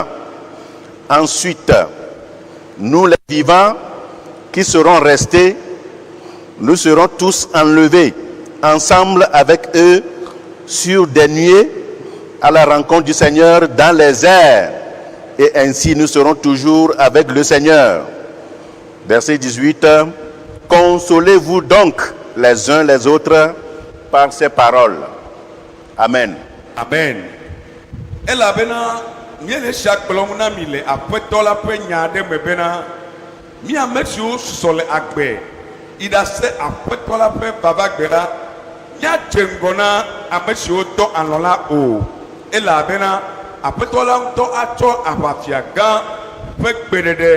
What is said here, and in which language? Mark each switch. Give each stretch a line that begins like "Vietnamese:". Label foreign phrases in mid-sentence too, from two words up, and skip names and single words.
French: Ensuite, nous les vivants qui serons restés, nous serons tous enlevés ensemble avec eux sur des nuées à la rencontre du Seigneur dans les airs, et ainsi nous serons toujours avec le Seigneur. Verset 18. Consolez-vous donc les uns les autres par ces paroles. Amen. Amen.
Ewe: miele shakplɔm na mi le aƒetɔ la ƒe nya aɖe me bena mi amesiwo susɔ le agbe yi ɖa se aƒetɔ la ƒe vavagbe la mia dze ŋgɔ na amesiwo dɔ alɔ la o elabena aƒetɔ la ŋutɔ atsɔ aʋafia gã ƒe gbeɖeɖe